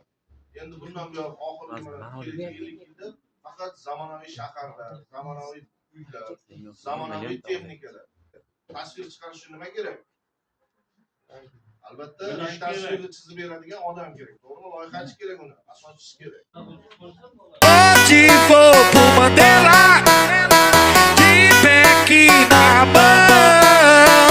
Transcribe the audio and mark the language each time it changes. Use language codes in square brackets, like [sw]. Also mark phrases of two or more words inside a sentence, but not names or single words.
[uz] Endi bundan buyon oxirgi yilda faqat zamonaviy shaharlar, zamonaviy uylar, zamonaviy texnikalar tasvir chiqarish uchun nima kerak? Albatta tasvirni chizib beradigan odam kerak. To'g'rimi? Loyihachi kerak uni, asoschi kerak. [pt] Hoje vou pro Mandela, de pé aqui na mão.